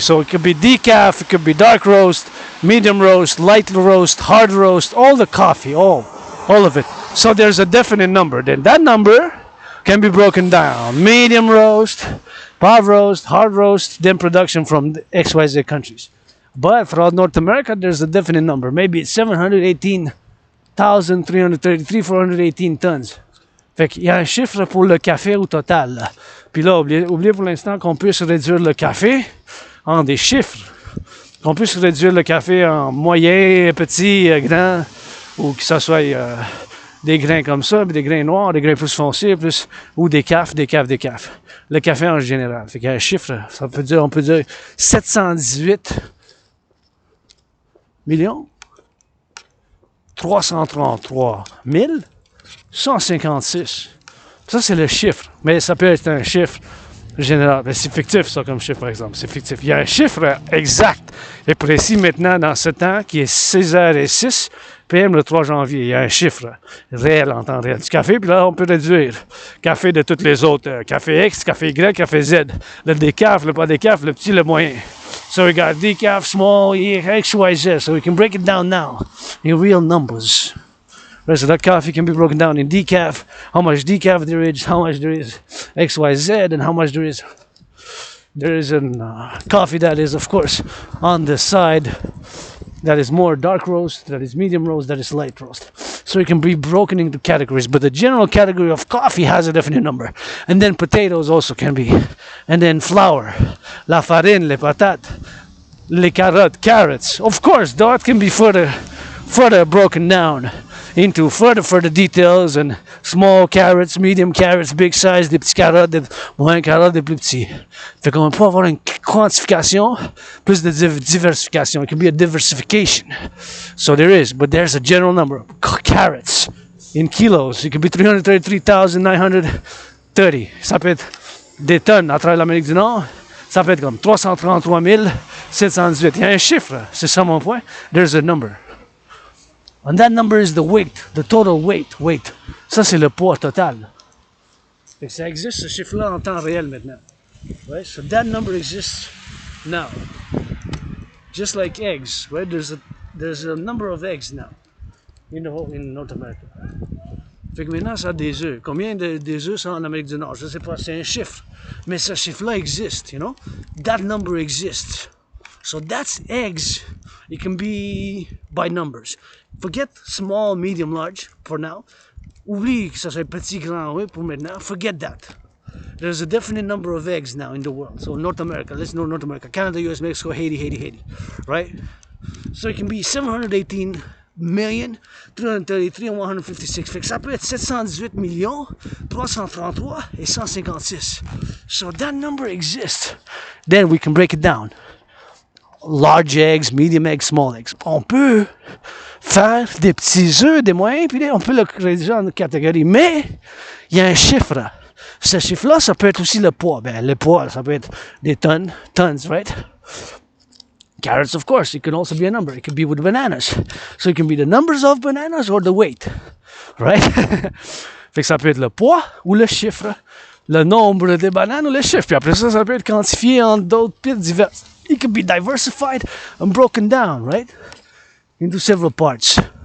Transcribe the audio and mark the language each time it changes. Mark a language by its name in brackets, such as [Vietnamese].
[English] So it could be decaf, it could be dark roast, medium roast, light roast, hard roast, all the coffee, all of it. So there's a definite number. Then that number can be broken down. Medium roast, Prive roast, hard roast, then production from the XYZ countries. But throughout North America, there's a definite number. Maybe it's 718,333, 418 tons. [French] Fait qu'il y a un chiffre pour le café au total. Là. Puis là, oubliez pour l'instant qu'on puisse réduire le café en des chiffres. Qu'on puisse réduire le café en moyen, petit, grand, ou que ça soit des grains comme ça, puis des grains noirs, des grains plus foncés, plus, ou des cafes. Le café en général. Fait qu'il y a un chiffre, on peut dire 718 millions, 333 000, 156. Ça, c'est le chiffre. Mais ça peut être un chiffre général. Mais c'est fictif, ça, comme chiffre, par exemple. C'est fictif. Il y a un chiffre exact et précis maintenant dans ce temps qui est 6h06 PM le 3 janvier. Il y a un chiffre réel en temps réel du café. Puis là, on peut réduire. Café de toutes les autres. Café X, café Y, café Z. Le décaf, le pas décaf, le petit, le moyen. [English] So we got decaf, small, X, Y, Z. So we can break it down now in real numbers. Right, so that coffee can be broken down in decaf, how much decaf there is, how much there is X, Y, Z, and how much there is a coffee that is, of course, on the side that is more dark roast, that is medium roast, that is light roast. So it can be broken into categories, but the general category of coffee has a definite number. And then potatoes also can be. And then flour, [French] la farine, les patates, les carottes, [English] carrots. Of course, that can be further broken down into further details and small carrots, medium carrots, big size, [French] des petits carottes, des moins carottes, des plus petits. Fait qu'on peut avoir une quantification plus de diversification. [English] It can be a diversification. So there is, but there's a general number. Carrots in kilos. It could be 333,930. [French] Ça peut être des tonnes à travers l'Amérique du Nord. Ça peut être comme 333 718. Il y a un chiffre, c'est ça mon point. [English] There's a number. And that number is the weight, the total weight. [French] Ça, c'est le poids total. Fait que ça existe, ce chiffre-là, en temps réel maintenant. [English] Right? So that number exists now. Just like eggs, right? There's a number of eggs now in North America. [French] Fait que maintenant, ça a des œufs. Combien des œufs sont en Amérique du Nord? Je ne sais pas, c'est un chiffre. Mais ce chiffre-là existe, [English] you know? That number exists. So that's eggs. It can be by numbers. Forget small, medium, large for now. [French] Oublie que ça soit petit, grand, oui, pour maintenant. [English] Forget that. There's a definite number of eggs now in the world. So North America, let's know North America. Canada, US, Mexico, Haiti. Right? So it can be 718 million, 333 and 156. [French] Fait que ça peut être 718 millions, 333 et 156. [English] So that number exists. Then we can break it down. Large eggs, medium eggs, small eggs. [French] On peut faire des petits œufs, des moyens, puis on peut le rédiger en catégorie. Mais il y a un chiffre. Ce chiffre-là, ça peut être aussi le poids. Ben, le poids, ça peut être des tonnes, right? [English] Carrots, of course, it could also be a number. It could be with bananas. So it can be the numbers of bananas or the weight, right? [French] Fait que ça peut être le poids ou le chiffre, le nombre de bananes ou le chiffre. Puis après ça, ça peut être quantifié en d'autres pits divers. [English] It can be diversified and broken down, right? Into several parts.